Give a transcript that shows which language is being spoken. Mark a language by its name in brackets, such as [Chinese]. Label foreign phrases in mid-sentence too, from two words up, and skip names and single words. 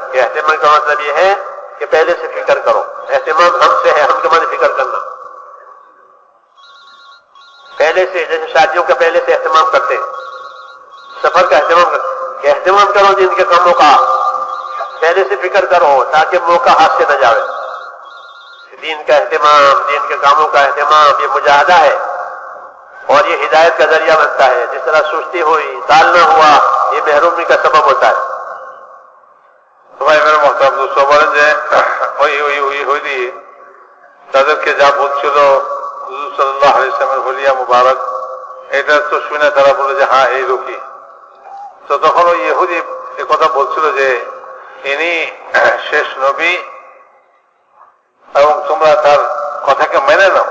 [Urdu] کہ اہتمام کا مطلب یہ ہے کہ پہلے سے فکر کرو۔ اہتمام ہم سے ہے، ہم کے معنی فکر کرنا، پہلے سے، جیسے شادیوں کا پہلے سے اہتمام کرتے ہیں، سفر کا اہتمام کرتے، کہ اہتمام کرو دین کے کاموں کا، پہلے سے فکر کرو تاکہ موقع ہاتھ سے نہ جاوے۔ دین کا اہتمام، دین کے کاموں کا اہتمام، یہ مجاہدہ ہے اور یہ ہدایت کا ذریعہ بنتا ہے۔ جس طرح سستی ہوئی، ٹالنا ہوا، یہ محرومی کا سبب ہوتا ہے۔ بھائی میرے محترم دوست [Bangla] বলেন যে ওই তাদেরকে যা বলছিল হুজুর [Arabic] صلى الله عليه وسلم [Bangla] হলিয়া মুবারক, এটা তো শুনে তারা বলে যে হ্যাঁ এই লোকই। তো তখন ওই ইহুদি এ কথা বলছিল যে ইনি শেষ নবী এবং তোমরা তার কথাকে মেনে নাও।